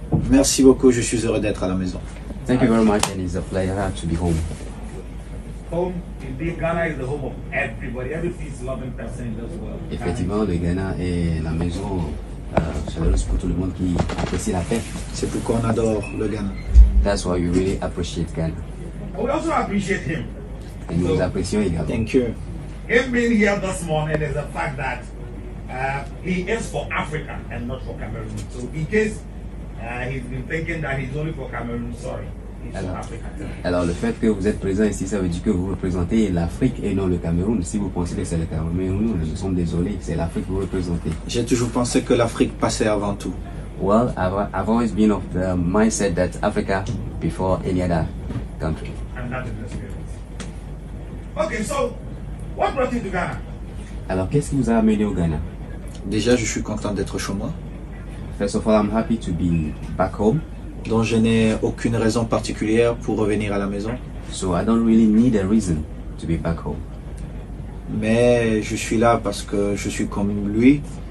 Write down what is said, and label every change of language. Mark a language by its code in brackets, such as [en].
[fr] Merci beaucoup, je suis heureux d'être à la maison. [en] Thank you very much, and it's a pleasure to be home. Home, indeed, Ghana is the home of everybody. Every peace-loving person in this world. [fr] Effectivement, le Ghana est la maison chaleureuse pour tout le monde qui apprécie la paix. C'est pourquoi on adore le Ghana. [en] That's why we really appreciate Ghana. But we also appreciate him. [fr] Et nous vous apprécions également. [en] Thank you. Him being here this morning is the fact that he is for Africa and not for Cameroon. So in case he's been thinking that he's only for Cameroon, sorry, he's for Africa. [fr] Alors, le fait que vous êtes présent ici, ça veut dire que vous représentez l'Afrique et non le Cameroun. Si vous pensez que c'est le Cameroun, nous sommes désolés, c'est l'Afrique que vous représentez. J'ai toujours pensé que l'Afrique passait avant tout. [en] Well, I've always been of the mindset that Africa before any other country. And that is the spirit. Okay, so what brought you to Ghana? [fr] Alors, qu'est-ce qui vous a amené au Ghana? Déjà, je suis content d'être chez moi. [en] First of all, I'm happy to be back home. [fr] Donc, je n'ai aucune raison particulière pour revenir à la maison. [en] So I don't really need a reason to be back home. [fr] Mais je suis là parce que je suis comme lui.